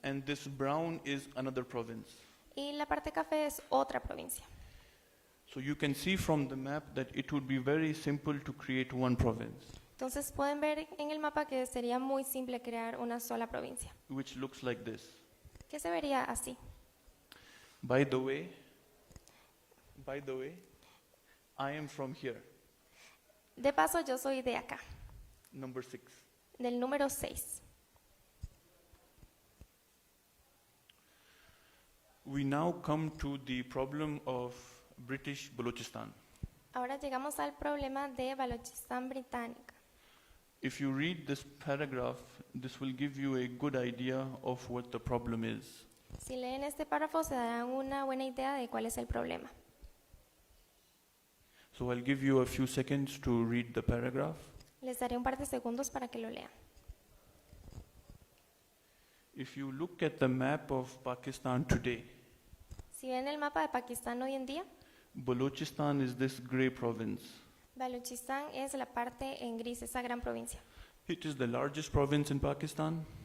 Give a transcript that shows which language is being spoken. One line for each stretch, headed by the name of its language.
English: And this brown is another province.
Spanish: Y la parte café es otra provincia.
English: So you can see from the map that it would be very simple to create one province,
Spanish: Entonces pueden ver en el mapa que sería muy simple crear una sola provincia,
English: which looks like this.
Spanish: que se vería así.
English: By the way, I am from here,
Spanish: De paso, yo soy de acá,
English: number 6.
Spanish: del número 6.
English: We now come to the problem of British Balochistan.
Spanish: Ahora llegamos al problema de Balochistan británica.
English: If you read this paragraph, this will give you a good idea of what the problem is.
Spanish: Si leen este párrafo se darán una buena idea de cuál es el problema.
English: So I'll give you a few seconds to read the paragraph.
Spanish: Les daré un par de segundos para que lo lean.
English: If you look at the map of Pakistan today,
Spanish: Si ven el mapa de Pakistán hoy en día,
English: Balochistan is this grey province.
Spanish: Balochistan es la parte en gris, esa gran provincia.
English: It is the largest province in Pakistan.